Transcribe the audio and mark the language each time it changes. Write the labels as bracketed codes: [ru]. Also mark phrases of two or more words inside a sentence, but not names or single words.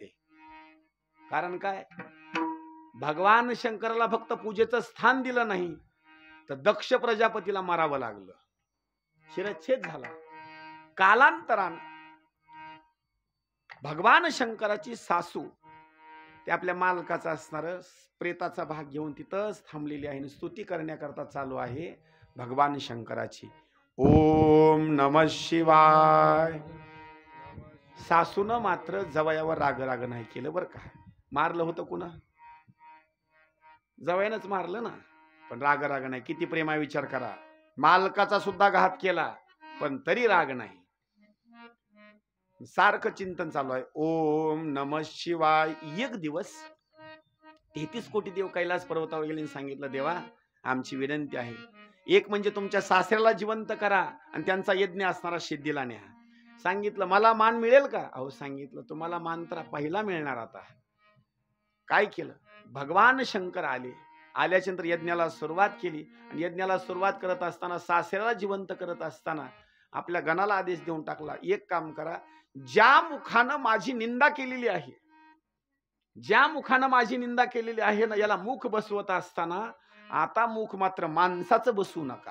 [mr] कारण काय, भगवान शंकराला फक्त पूजेचं स्थान दिलं नाही तर दक्ष प्रजापतीला मारावं लागलं, शिरच्छेद झाला. कालांतरानं भगवान शंकराची सासू ते आपल्या मालकाचा असणार प्रेताचा भाग घेऊन तिथंच थांबलेली आहे आणि स्तुती करण्याकरता चालू आहे भगवान शंकराची. [sa] ओम नमः शिवाय. [mr] सासूनं मात्र जवयावर राग नाही केलं बरं का. मारलं होतं कुणा, जवयानंच मारलं ना, पण राग नाही. किती प्रेमा विचार करा, मालकाचा सुद्धा घात केला पण तरी राग नाही. सारखं चिंतन चालू आहे, [sa] ओम नमः शिवाय. [mr] एक दिवस 33 कोटी देव कैलास पर्वतावर गेले आणि सांगितलं, देवा आमची विनंती आहे, एक म्हणजे तुमच्या सासऱ्याला जिवंत करा आणि त्यांचा यज्ञ असणारा सिद्धीला न्या. सांगितलं मला मान मिळेल का, अहो सांगितलं तुम्हाला मान तर पहिला मिळणार. आता काय केलं, भगवान शंकर आले, आल्याच्या नंतर यज्ञाला सुरुवात केली आणि यज्ञाला सुरुवात करत असताना सासऱ्याला जिवंत करत असताना आपल्या गणाला आदेश देऊन टाकला, एक काम करा, ज्या मुखानं माझी निंदा केलेली आहे, ज्या मुखानं माझी निंदा केलेली आहे ना, याला मुख बसवत असताना आता मुख मात्र माणसाचं बसवू नका.